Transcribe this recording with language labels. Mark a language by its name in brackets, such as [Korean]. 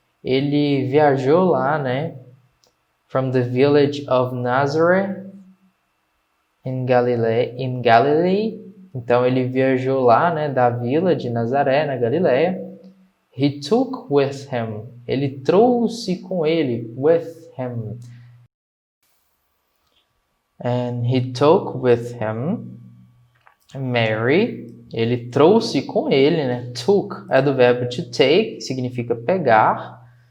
[Portuguese] Ele viajou lá, né, [English] from the village of Nazareth in Galilee. [Portuguese] Então, ele viajou lá, né, da vila de Nazaré, na Galileia. [English] He took with him. [Portuguese] Ele trouxe com ele, [English] with him. And he took with him Mary. [Portuguese] Ele trouxe com ele, né? Took é do verbo to take, que significa pegar.